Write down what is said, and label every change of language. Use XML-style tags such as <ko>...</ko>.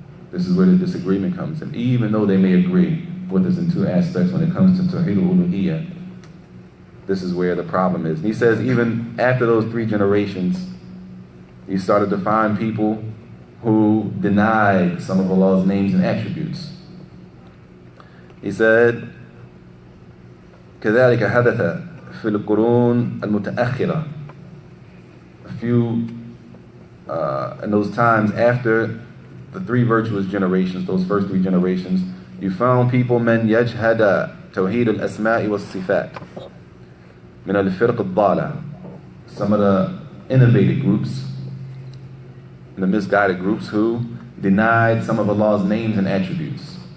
<en>This is where the disagreement comes in. Even though they may agree with us in two aspects when it comes to Tawheed al-Uluhiyyah, this is where the problem is. And he says even after those three generations, he started to find people who denied some of Allah's names and attributes. He said,</en> <ar>كذلك حدث في القرون المتأخرة.</ar> <en>A few in those times after the three virtuous generations, those first three generations, you found people</en> <ar>من يجهد توحيد الأسماء والصفات من الفرق الضالة.</ar> <en>Some of the innovative groups, the misguided groups who denied some of Allah's names and attributes.</en>